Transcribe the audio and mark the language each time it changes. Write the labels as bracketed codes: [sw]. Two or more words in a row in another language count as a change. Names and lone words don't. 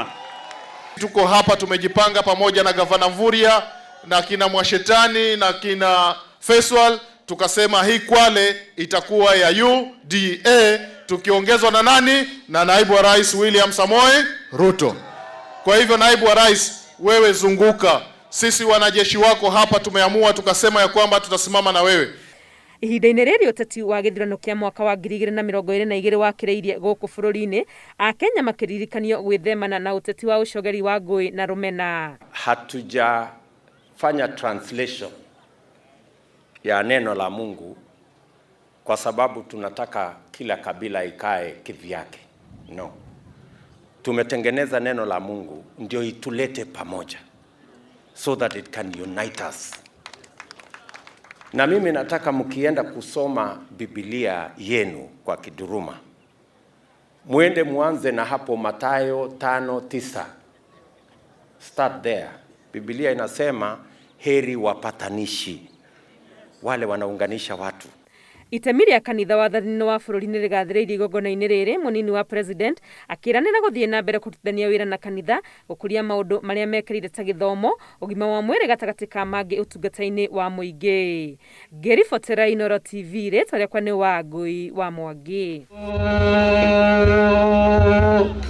[sw] Tuko hapa tumejipanga pamoja na gavana Mvurya na kina Mwashetani na kina Faisal, tukasema hii Kwale itakuwa ya UDA tukiongezwa na nani? Na naibu wa rais William Samoei Ruto. Kwa hivyo naibu wa rais, wewe zunguka. Sisi wanajeshi wako hapa tumeamua tukasema ya kwamba tutasimama na wewe. [ki] Ihinda-inĩ rĩrĩ ũteti wa gĩthurano kĩa mwaka wa 2022 wakĩrĩirie gũkũ bũrũri-inĩ, Akenya makĩririkanio gwĩthemana na ũteti wa ũcogeri wa ngũĩ na rũmena. [sw] Hatujafanya translation ya neno la Mungu kwa sababu tunataka kila kabila ikae kivyake. No. Tumetengeneza neno la Mungu ndio itulete pamoja, [en] so that it can unite us. [sw] Na mimi nataka mkienda kusoma Biblia yenu kwa Kiduruma, muende muanze na hapo Mathayo 5:9. [en] Start there. [sw] Biblia inasema heri wapatanishi, wale wanaunganisha watu. [ki] Itemi rĩa kanitha wathani-inĩ wa bũrũri-inĩ rĩgathĩrĩirie igongona-inĩ rĩrĩ, mũnini wa president akĩranĩra gũthiĩ na mbere kũrutithania wĩra na kanitha gũkũria maũndũ marĩa mekĩrĩire ta gĩthomo, ũgima wa mwĩrĩ gatagatĩ ka mangĩ ũtungata-inĩ wa mũingĩ. Ngĩribotera Inooro TV, rĩtwa rĩakwa nĩ Wangũi wa Mwangi.